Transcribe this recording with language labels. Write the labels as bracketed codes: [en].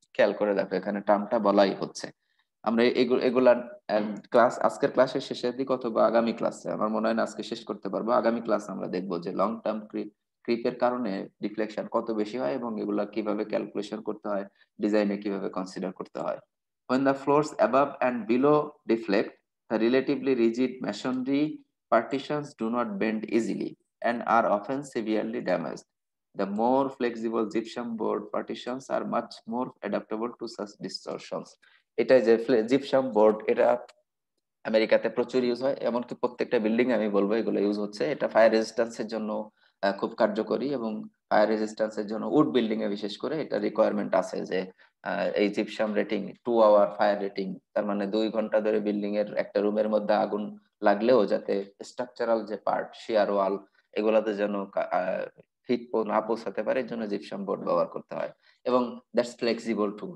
[bn] খেয়াল করে দেখো এখানে টার্মটা বলাই হচ্ছে। আমরা এগুলা ক্লাস, আজকের ক্লাসের শেষের দিক অথবা আগামী ক্লাসে, আমার মনে হয় না আজকে শেষ করতে পারবো, আগামী ক্লাসে আমরা দেখবো যে লং টার্ম ক্রিপের কারণে ডিফ্লেকশন কত বেশি হয় এবং এগুলা কিভাবে ক্যালকুলেশন করতে হয়, ডিজাইনে কিভাবে কনসিডার করতে হয়। [en] when the floors above and below deflect, the relatively rigid masonry partitions do not bend easily and are often severely damaged. The more flexible gypsum board partitions are much more adaptable to such distortions. [bn] এটা যে gypsum board, এটা আমেরিকাতে প্রচুর use হয়, এমনকি প্রত্যেকটা building আমি বলবো এগুলো ইউজ হচ্ছে। এটা ফায়ার রেজিস্ট্যান্সের জন্য, খুব কার্যকরী এবং ফায়ার রেজিস্ট্যান্সের জন্য উড বিল্ডিং এ বিশেষ করে এটা রিকোয়ারমেন্ট আছে যে এই gypsum rating 2 hour fire rating, তার মানে 2 ঘন্টা ধরে বিল্ডিং এর একটা রুমের মধ্যে আগুন লাগলেও যাতে স্ট্রাকচারাল যে পার্ট শিয়ার ওয়াল এগুলাতে যেন হিট না পৌঁছাতে পারে, এর জন্য জিপসাম বোর্ড ব্যবহার করতে হয় এবং [en] That's flexible too.